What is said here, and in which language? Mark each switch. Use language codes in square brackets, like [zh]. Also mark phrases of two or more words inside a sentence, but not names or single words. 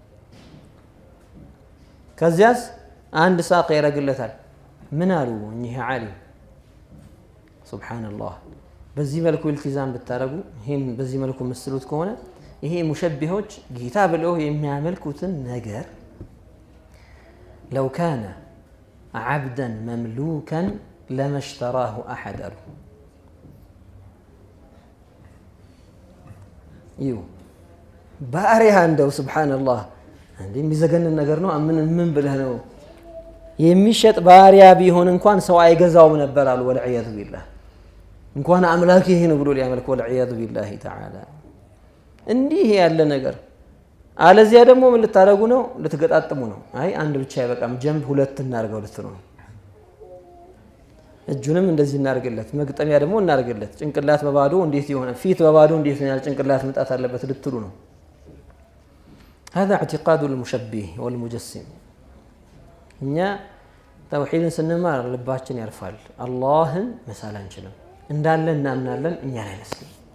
[am] ከዚያስ አንድ ሳቅ ያረጋግለታል ምን አሉ እኚህ ዓሊም ሱብሃንአላህ በዚህ መልኩ ኢልቲዛም ብታረጉ ይሄን በዚህ መልኩ መስሉት ከሆነ ይሄ ሙሸቢሆች ጌታ ብለው የሚያመልኩትን ነገር [ar] لو كان عبدا مملوكا لما اشتراه احد [am] يو ባሪያ እንደው ሱብሃንአላህ እንዴ የሚዘገን ነገር ነው ምን ብለህ ነው የሚሸጥ ባሪያ ቢሆን እንኳን ሰው አይገዛውም ነበር አሉ [ar] والعياذ بالله [am] እንኳን አምላክ ይሄ ነው ብሎ ሊያመልክ [ar] والعياذ بالله تعالى [am] እንዲህ ያለ ነገር አለዚያ ደግሞ ምን ልታረጉ ነው ልትገጣጥሙ ነው አይ አንድ ብቻ አይበቃም ጀንብ ሁለት እናርገው ልትሉ ነው እጁንም እንደዚህ እናርገለት መግጠሚያ ደግሞ እናርገለት ጭንቅላት በባዶ እንዴት ይሆናል ፊት በባዶ እንዴት ነው ጭንቅላት መጣት አለበት ልትሉ ነው [ar] هذا اعتقاد المشبه والمجسم [am] እኛ ተውሂድን ስንማር ልባችን ያርፋል አላህን መሳል አንችልም እንዳለ እናምናለን እኛን አይመስልም